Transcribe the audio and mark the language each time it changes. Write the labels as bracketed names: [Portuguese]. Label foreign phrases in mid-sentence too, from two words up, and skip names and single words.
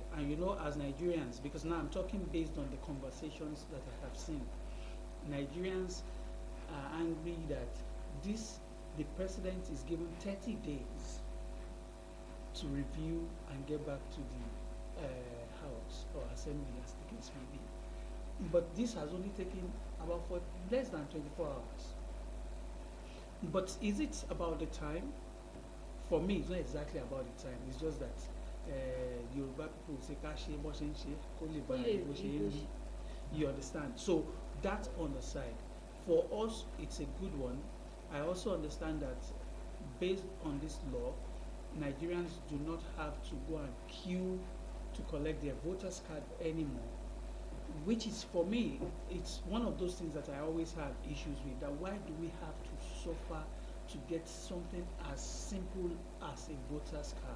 [English] And as Nigerians, because now I'm talking based on the conversations that I have seen, Nigerians are angry that the president is given 30 days to review and get back to the House or Assembly, as the case may be. But this has only taken about for less than 24 hours. But is it about the time? For me, it's not exactly about the time. It's just that Yoruba people say, [Yoruba] "Kashi bo se nse, ko le ba bo se ri." [English] You understand? So that's on the side. For us, it's a good one. I also understand that based on this law, Nigerians do not have to go and queue to collect their voters card anymore, which is, for me, it's one of those things that I always have issues with, that why do we have to suffer to get something as simple as a voter's card?